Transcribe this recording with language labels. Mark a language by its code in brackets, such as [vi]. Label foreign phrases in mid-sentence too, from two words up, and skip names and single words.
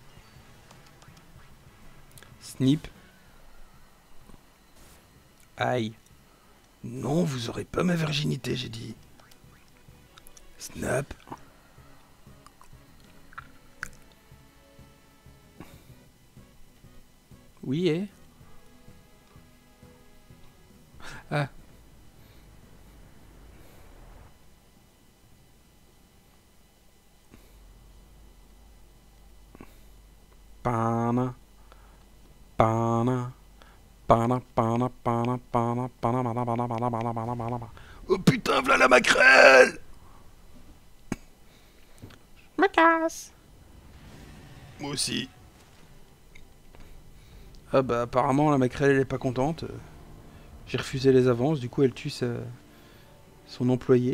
[fr] Snip. Aïe. Non, vous aurez pas ma virginité, j'ai dit. Snap. Oui, et ah. Pana. Pana. Pana, pana, pana, pana, pana, pana, pana, pana, pana, pana, pana, pana. Oh putain, v'là la maquerelle! Je me casse. Moi aussi. Ah bah apparemment la maquerelle elle est pas contente. J'ai refusé les avances, du coup elle tue son employé.